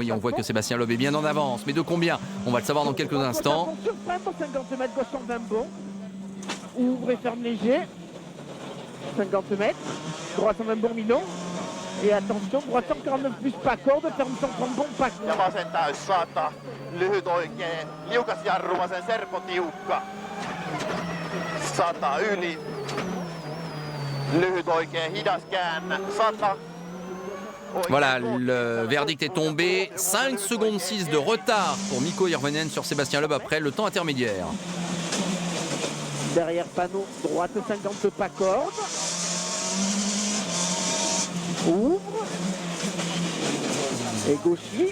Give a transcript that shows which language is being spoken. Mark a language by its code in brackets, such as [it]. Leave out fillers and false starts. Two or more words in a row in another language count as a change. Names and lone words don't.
[fr] Oui, on voit que Sébastien Loeb est bien en avance. Mais de combien? On va le savoir dans quelques instants. Sur frein pour 50 mètres, gauche 120 bon. Ouvre et ferme léger. 50 mètres, droite 120 bon milon. Et attention, droite 149 plus pas corde, ferme 130 bon pas corde. [fi] Ja vasen täys 100, lyhyt oikein, liukas jarru, vasen serpo tiukka. 100 yli, lyhyt oikein, hidas käännä, 100. [fr] Voilà, le verdict est tombé. 5 secondes 6 de retard pour Mikko Hirvonen sur Sébastien Loeb après le temps intermédiaire. Derrière panneau, droite 50 pas corde. Ouvre. Et gauchis.